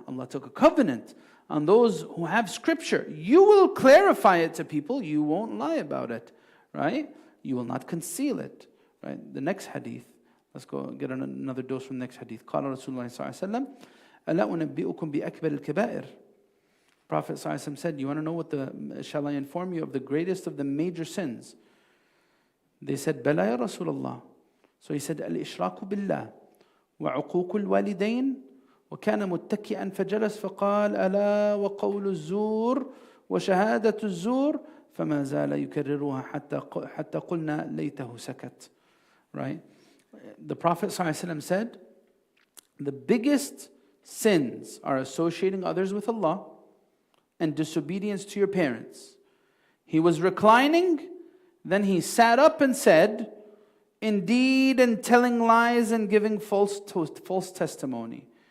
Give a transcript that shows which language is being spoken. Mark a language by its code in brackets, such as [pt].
[en] Allah took a covenant on those who have scripture. You will clarify it to people, you won't lie about it. Right? You will not conceal it. Right? The next hadith, let's go get another dose from the next hadith. [ar] قال رسول الله صلى الله عليه وسلم ألا أنبئكم بأكبر الكبائر. [en] Prophet ﷺ said, you want to know shall I inform you of the greatest of the major sins? They said, [ar] بلى يا رسول الله. [en] So he said, [ar] الإشراك بالله وعقوق الوالدين وكان متكئا فجلس فقال ألا وقول الزور وشهادة الزور فما زال يكررها حتى قلنا ليته سكت. [en] Right? The Prophet ﷺ said, the biggest sins are associating others with Allah and disobedience to your parents. He was reclining, then he sat up and said, indeed, and telling lies and giving false testimony.